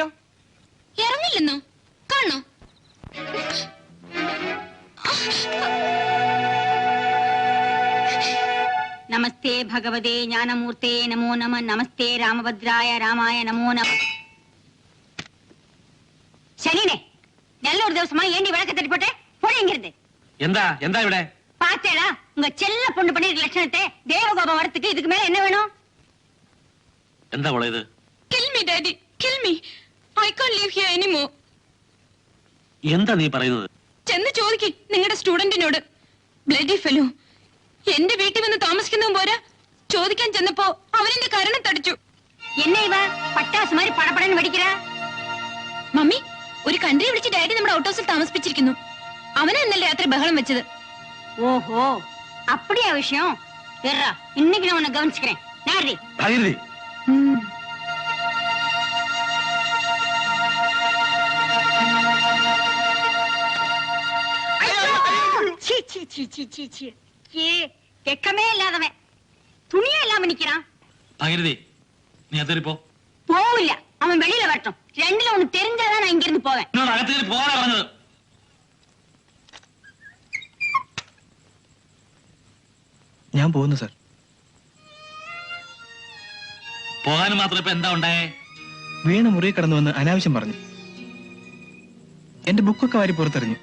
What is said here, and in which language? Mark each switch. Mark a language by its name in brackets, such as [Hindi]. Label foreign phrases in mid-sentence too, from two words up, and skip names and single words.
[Malayalam] ഇറങ്ങില്ലെന്നോ? കാണണോ? [Sanskrit] നമസ്തേ ഭഗവതേ ജ്ഞാനമൂർത്തേ നമോ നമ. നമസ്തേ രാമഭദ്രായ രാമായ നമോ നമ. [Tamil] ശരീനെ நல்ல ஒரு ദിവസமா ஏண்டி விளக்க தட்டி போடுங்கிறது? [Malayalam] എന്താ എന്താ ഇവിടെ? [Tamil] பாத்தேடா உங்க செல்ல பொண்ணு பண்ணிருக்க லட்சணத்தை. தேவகோபம் வரத்துக்கு இதுக்கு மேல என்ன வேணும்? [Malayalam] എന്താ മോളെ ഇത്? [English] Kill me, Daddy. Kill me. I can't live here anymore. [Malayalam] എന്താ നീ പറയുന്നത്? ചെന്ന് ചോദിക്ക് നിങ്ങളുടെ സ്റ്റുഡന്റിനോട്. [English] bloody fellow. [Malayalam] എന്റെ വീട്ടിൽ വന്ന് താമസിക്കുന്നതും പോരാ, ചോദിക്കാൻ ചെന്നപ്പോ അവനെന്റെ കരണം തടിച്ചു. [Tamil] என்ன இவ பட்டாசு மாதிரி படபடன்னு வெடிக்கிறா? [Malayalam] മമ്മി, ഒരു കൺട്രി വിളിച്ച് ഡാഡി നമ്മുടെ ഔട്ട് ഹൗസിൽ താമസിപ്പിച്ചിരിക്കുന്നു. അവനെ ഇന്നലെ രാത്രി ബഹളം വെച്ചത്. [Tamil] ஓஹோ அப்படியா விஷயம்? ஏறா இன்னைக்கு நான் உன்னை கவனிச்சுக்கிறேன். நாரி [Malayalam] ഭാഗീരഥി, [Tamil] சீ சீ சீ சீ சீ சீ ஏ வெக்கமே இல்லாதவன் துணியே இல்லாம நிக்கிறான். [Malayalam] ഭാഗീരഥി, നീ അതിരിപ്പോ [Tamil] போவில்ல, அவன் வெளியில வரட்டும். ரெண்டுல ஒண்ணு தெரிஞ்சாதான் நான் இங்க இருந்து போவேன். [Malayalam] എന്നോട് അകത്തേക്ക് പോകാനാ പറഞ്ഞത്. ഞാൻ പോകുന്നു സർ. പോകാനും മാത്രം ഇപ്പൊ എന്താ ഉണ്ടായേ? വീണ മുറി കടന്നു വന്ന് അനാവശ്യം പറഞ്ഞു. എന്റെ ബുക്കൊക്കെ വാരി പുറത്തെറിഞ്ഞു.